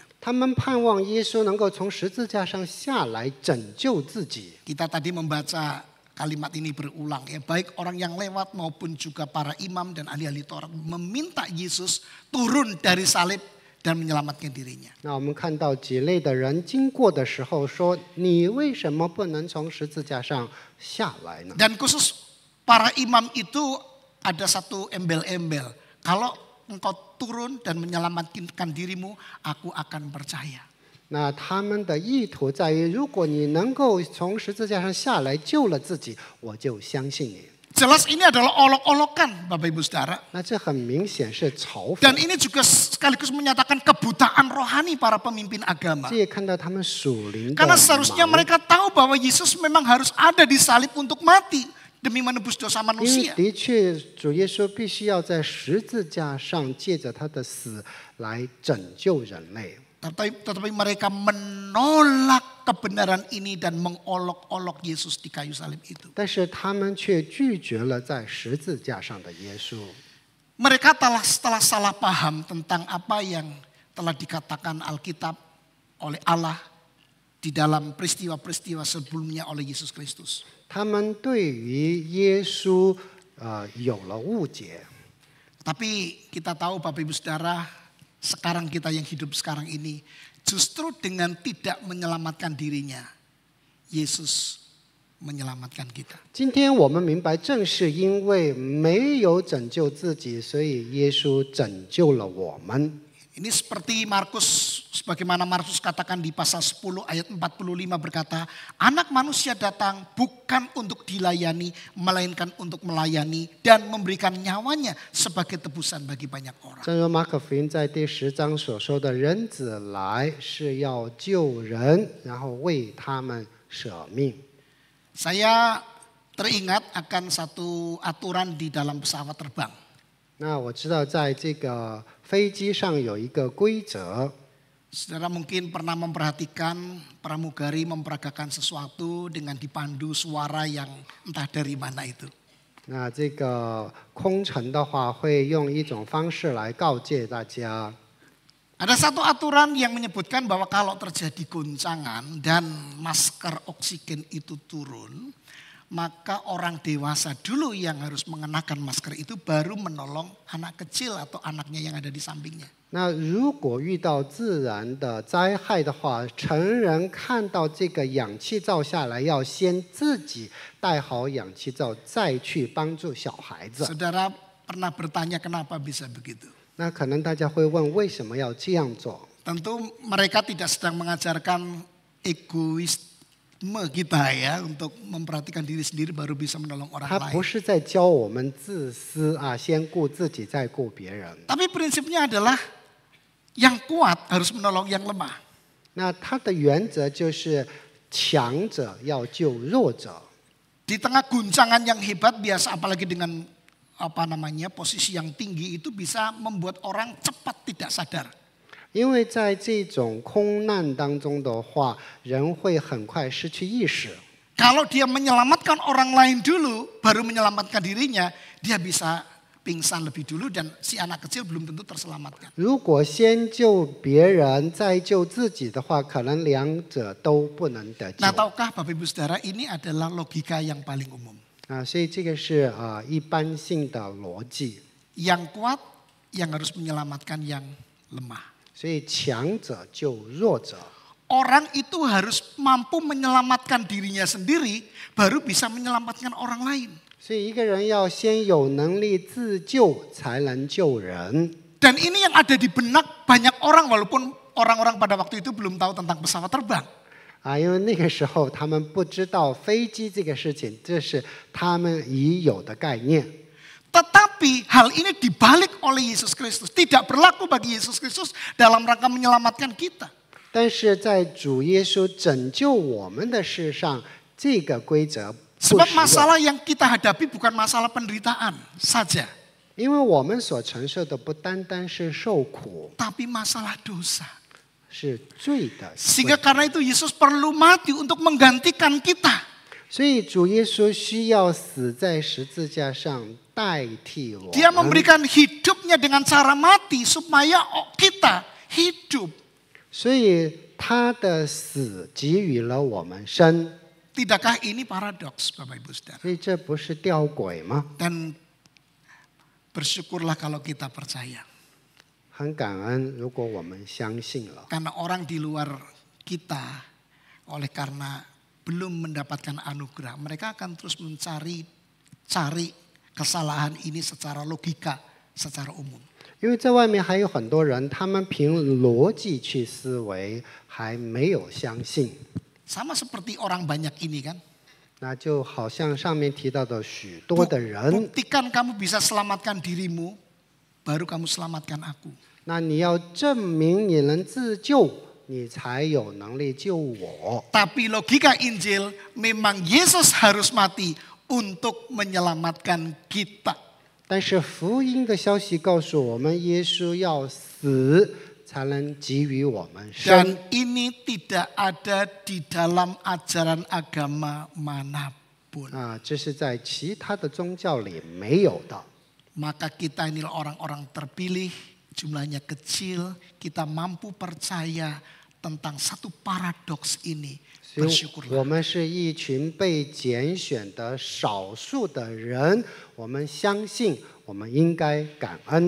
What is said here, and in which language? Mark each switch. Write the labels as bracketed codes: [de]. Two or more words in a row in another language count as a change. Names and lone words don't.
[zh] 他们盼望耶稣能够从十字架上下来拯救自己。 [id] Kita tadi membaca kalimat ini berulang ya, baik orang yang lewat maupun juga para imam dan ahli-ahli Taurat meminta Yesus turun dari salib dan menyelamatkan dirinya. [zh] 那我们看到几类的人经过的时候说：“你为什么不能从十字架上下来呢？” [id] Dan khusus para imam itu ada satu embel-embel. Kalau engkau turun dan menyelamatkan dirimu, aku akan percaya. [zh] 那他们的意图在于，如果你能够从十字架上下来救了自己，我就相信你。 [id] Jelas ini adalah olok-olokan Bapak Ibu Saudara. [zh] 那这很明显是嘲讽 [id] Dan。ini juga sekaligus menyatakan kebutaan rohani para pemimpin agama. [zh] 这也看到他们属灵的 [id] Karena seharusnya [zh] 盲 [id] mereka tahu bahwa Yesus memang harus ada di salib untuk mati demi menebus dosa [zh] 因为 [id] manusia. [zh] 的确，主耶稣必须要在十字架上借着他的死来拯救人类。 [id] Tetapi mereka menolak kebenaran ini dan mengolok-olok Yesus di kayu salib itu. [zh] 但是他们却拒绝了在十字架上的耶稣。 [id] Mereka telah salah paham tentang apa yang telah dikatakan Alkitab oleh Allah di dalam peristiwa-peristiwa sebelumnya oleh Yesus Kristus. [zh] 他们对于耶稣有了误解。 [id] Tapi kita tahu Bapak Ibu Saudara, sekarang kita yang hidup sekarang ini, justru dengan tidak menyelamatkan dirinya, Yesus menyelamatkan kita. [zh] 今天我们明白，正是因为没有拯救自己，所以耶稣拯救了我们。 [id] Ini seperti sebagaimana Markus katakan di pasal 10 ayat 45 berkata, anak manusia datang bukan untuk dilayani, melainkan untuk melayani dan memberikan nyawanya sebagai tebusan bagi banyak orang. [zh] 正如马可福音在第10章所说的，人子来是要救人，然后为他们舍命。 [id] Saya teringat akan satu aturan di dalam pesawat terbang. [zh] 那我知道，在这个飞机上有一个规则。 [id] Saudara mungkin pernah memperhatikan pramugari memperagakan sesuatu dengan dipandu suara yang entah dari mana itu. [zh] 那这个空乘的话，会用一种方式来告诫大家。 [id] Ada satu aturan yang menyebutkan bahwa kalau terjadi goncangan dan masker oksigen itu turun, maka orang dewasa dulu yang harus mengenakan masker itu baru menolong anak kecil atau anaknya yang ada di sampingnya. [zh] 那如果遇到自然的灾害的话，成人看到这个氧气罩下来，要先自己戴好氧气罩，再去帮助小孩子。 [id] Saudara pernah bertanya kenapa bisa begitu? [zh] 那可能大家会问，为什么要这样做？ [id] Tentu mereka tidak sedang mengajarkan egois kita ya untuk memperhatikan diri sendiri baru bisa menolong orang [zh] 他不 [id] lain. [zh] 是在教我们自私啊，先顾自己再顾别人。 [id] Tapi prinsipnya adalah yang kuat harus menolong yang lemah. [zh] 那他的原则就是强者要救弱者。 [id] Di tengah guncangan yang hebat biasa apalagi dengan posisi yang tinggi itu bisa membuat orang cepat tidak sadar. [zh] 因为在这种空难当中的话，人会很快失去意识。 [id] Kalau dia menyelamatkan orang lain dulu, baru menyelamatkan dirinya, dia bisa pingsan lebih dulu dan si anak kecil belum tentu terselamatkan. [zh] 如果先救别人再救自己的话，可能两者都不能得救。 [id] Nah, tahukah Bapak Ibu Saudara, ini adalah logika yang paling umum. [zh] 啊，所以这个是一般性的逻辑。 [id] Yang kuat yang harus menyelamatkan yang lemah. [zh] 所以强者救弱者。 [id] Orang itu harus mampu menyelamatkan dirinya sendiri, baru bisa menyelamatkan orang lain. [zh] 所以一个人要先有能力自救，才能救人。 [id] Dan ini yang ada di benak banyak orang, walaupun orang-orang pada waktu itu belum tahu tentang pesawat terbang. [zh] 啊，因为那个时候他们不知道飞机这个事情，这是他们已有的概念。 [id] Tetapi hal ini dibalik oleh Yesus Kristus. Tidak berlaku bagi Yesus Kristus dalam rangka menyelamatkan kita. [zh] 但是在主耶稣拯救我们的事上，这个规则不 [id] Sebab [zh] 适用， [id] masalah yang kita hadapi bukan masalah penderitaan saja. [zh] 因为我们所承受的不单单是受苦， [id] Tapi masalah dosa. [zh] 是罪的。 [id] Sehingga karena itu Yesus perlu mati untuk menggantikan kita. [zh] 所以主耶稣需要死在十字架上代替我 [id] Dia [zh] 们。 [id] memberikan hidupnya dengan cara mati supaya kita hidup. [zh] 所以他的死给予了我们生。 [id] Tidakkah ini paradoks, Bapak Ibu Saudara? [zh] 所以这不是吊诡吗？ [id] Dan bersyukurlah kalau kita percaya. [zh] 很感恩，如果我们相信了。 [id] Karena orang di luar kita, oleh karena belum mendapatkan anugerah, mereka akan terus cari kesalahan ini secara logika, secara umum. [zh] 因为在外面还有很多人，他们凭逻辑去思维，还没有相信。 [id] Sama seperti orang banyak ini kan. [zh] 那就好像上面提到的许多的人， [id] Buktikan kamu bisa selamatkan dirimu, baru kamu selamatkan aku. [zh] 那你要证明你能自救，你才有能力救我。 [id] Tapi logika Injil memang Yesus harus mati untuk menyelamatkan kita. [zh] 但是福音的消息告诉我们，耶稣要死才能给予我们生。 [id] Dan ini tidak ada di dalam ajaran agama manapun. [zh] 啊，这是在其他的宗教里没有的。 [id] Maka kita inilah orang-orang terpilih, jumlahnya kecil, kita mampu percaya tentang satu paradoks ini. [zh] 所以我 [id] Bersyukurlah. [zh] 们是一群被拣选的少数的人，我们相信，我们应该感恩。